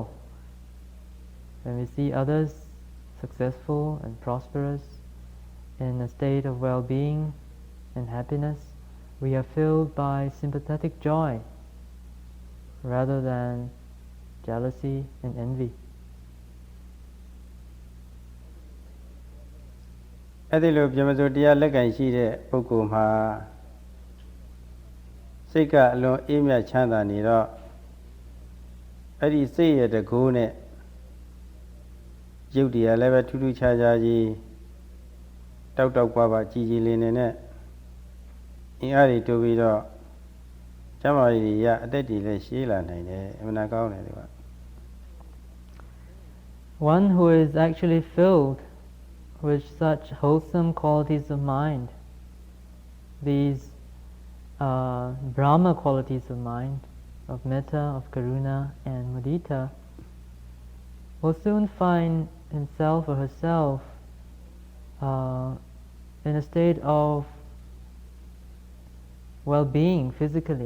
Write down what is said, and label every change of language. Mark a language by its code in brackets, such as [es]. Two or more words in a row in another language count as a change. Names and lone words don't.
[en] When we see others successful and prosperous in a state of well-being and happiness, we are filled by sympathetic joy rather than jealousy and envy. [my] အဲ့ဒီလိုပြမစိုးတရားလက်ကင်ရှိတဲ့ပုဂ္ဂိုလ်မှာစိတ်ကအလွန်အေးမြချမ်းသာနေတော့အဲ့ဒီစိတ်ရဲ့တကူနဲ့ရုပ်တရားလည်းပဲထူးထူးခြားခြားကြီးတောက်တောက်ပွားပွားကြည်ကြည်လင်နေနဲ့အင်းအားတွေတိုးပြီးတော့ကျမ်းမာရေးရအသက်တွေလည်းရှည်လာနိုင်တယ်အမှန်ကောင်းတယ်ဒီက [en] One who is actually filled with such wholesome qualities of mind, these Brahma qualities of mind, of metta, of karuna and mudita, will soon find himself or herself in a state of well-being physically.